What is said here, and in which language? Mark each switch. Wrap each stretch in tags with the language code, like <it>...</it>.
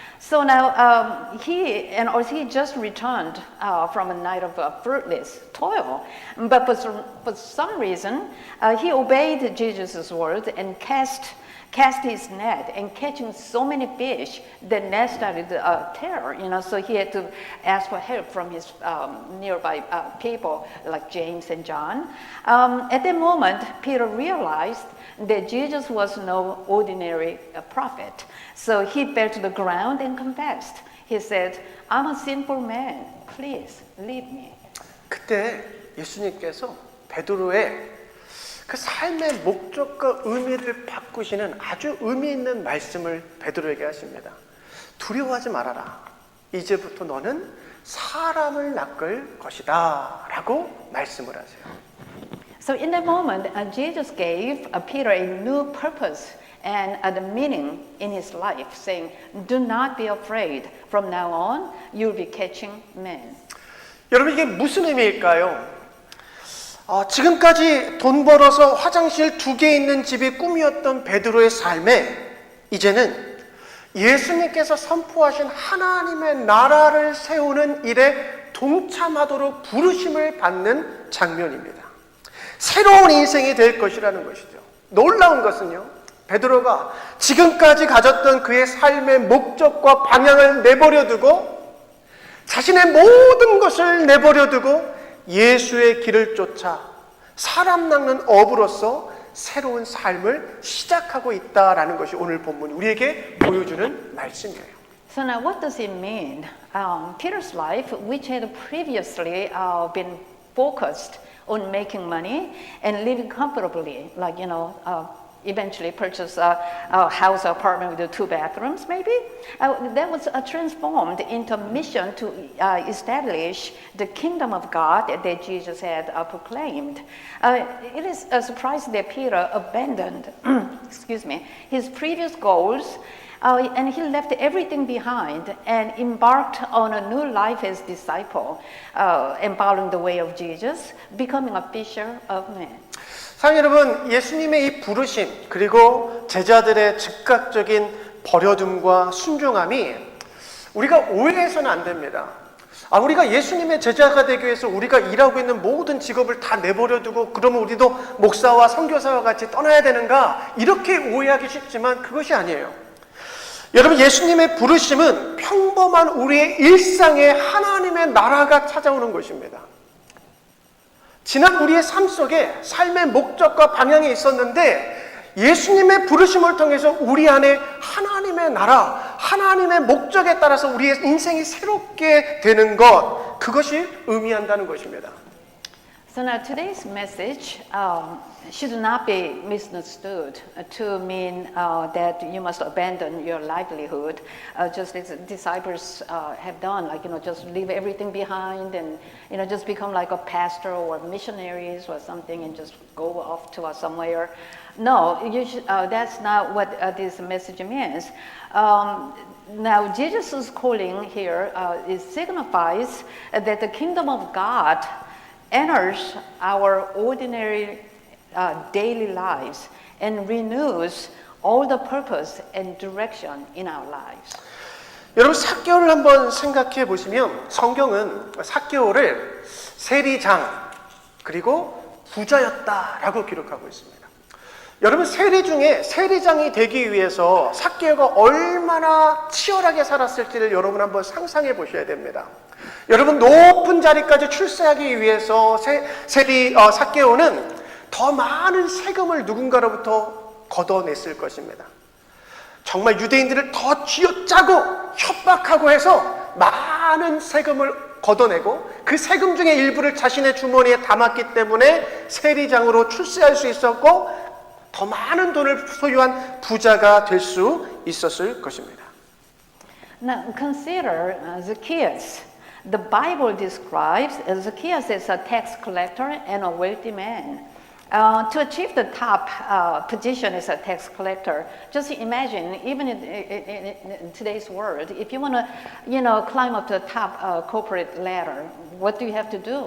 <en>So now he just returned from a night of fruitless toil, but for some reason he obeyed Jesus' word and cast his net, and catching so many fish, the net started to tear, so he had to ask for help from his nearby people like James and John. At that moment, Peter realized that Jesus was no ordinary prophet. So he fell to the ground and confessed. He said, I'm a sinful man, please leave me.</en> <ko>그때 예수님께서 베드로의 그 삶의 목적과 의미를 바꾸시는 아주 의미 있는 말씀을 베드로에게 하십니다. 두려워하지 말아라. 이제부터 너는 사람을 낚을 것이다 라고 말씀을 하세요.</ko> <en>So in that moment, Jesus gave Peter a new purpose and the meaning in his life, saying, do not be afraid. From now on, you'll be catching men.</en> <ko>여러분, 이게 무슨 의미일까요? 지금까지 돈 벌어서 화장실 2개 있는 집이 꿈이었던 베드로의 삶에 이제는 예수님께서 선포하신 하나님의 나라를 세우는 일에 동참하도록 부르심을 받는 장면입니다. 새로운 인생이 될 것이라는 것이죠. 놀라운 것은요, 베드로가 지금까지 가졌던 그의 삶의 목적과 방향을 내버려 두고 자신의 모든 것을 내버려 두고 예수의 길을 쫓아 사람 낚는 어부로서 새로운 삶을 시작하고 있다라는 것이 오늘 본문이 우리에게 보여주는 말씀이에요.</ko> <en>So now what does it mean? Peter's life, which had previously been focused on making money and living comfortably, like, eventually purchased a house apartment with 2 bathrooms, maybe. That was transformed into a mission to establish the kingdom of God that Jesus had proclaimed. It is a surprise that Peter abandoned, his previous goals, and he left everything behind and embarked on a new life as disciple, and following the way of Jesus, becoming a fisher of men.</en> <ko>사랑하는 여러분, 예수님의 이 부르심 그리고 제자들의 즉각적인 버려둠과 순종함이 우리가 오해해서는 안 됩니다. 우리가 예수님의 제자가 되기 위해서 우리가 일하고 있는 모든 직업을 다 내버려두고 그러면 우리도 목사와 선교사와 같이 떠나야 되는가? 이렇게 오해하기 쉽지만 그것이 아니에요. 여러분, 예수님의 부르심은 평범한 우리의 일상에 하나님의 나라가 찾아오는 것입니다. 지난 우리의 삶 속에 삶의 목적과 방향이 있었는데 예수님의 부르심을 통해서 우리 안에 하나님의 나라, 하나님의 목적에 따라서 우리의 인생이 새롭게 되는 것, 그것이 의미한다는 것입니다.</ko> <en>So now today's message should not be misunderstood to mean that you must abandon your livelihood, just as disciples have done, like, just leave everything behind and, just become like a pastor or missionaries or something and just go off to somewhere. No, that's not what this message means. Now, Jesus' calling here signifies that the kingdom of God enters our ordinary daily lives and renews all the purpose and direction in our lives.</en> <ko>여러분, 삭개오를 한번 생각해 보시면 성경은 삭개오를 세리장 그리고 부자였다라고 기록하고 있습니다. 여러분, 세리 중에 세리장이 되기 위해서 삭개오가 얼마나 치열하게 살았을지를 여러분 한번 상상해 보셔야 됩니다. 여러분, 높은 자리까지 출세하기 위해서 삭개오는 더 많은 세금을 누군가로부터 걷어냈을 것입니다. 정말 유대인들을 더 쥐어짜고 협박하고 해서 많은 세금을 걷어내고 그 세금 중에 일부를 자신의 주머니에 담았기 때문에 세리장으로 출세할 수 있었고 더 많은 돈을 소유한 부자가 될 수 있었을 것입니다.</ko> <en>Now consider Zacchaeus. The Bible describes Zacchaeus as a tax collector and a wealthy man. To achieve the top position as a tax collector, just imagine, even in today's world, if you want to, climb up to the top corporate ladder, what do you have to do?</en>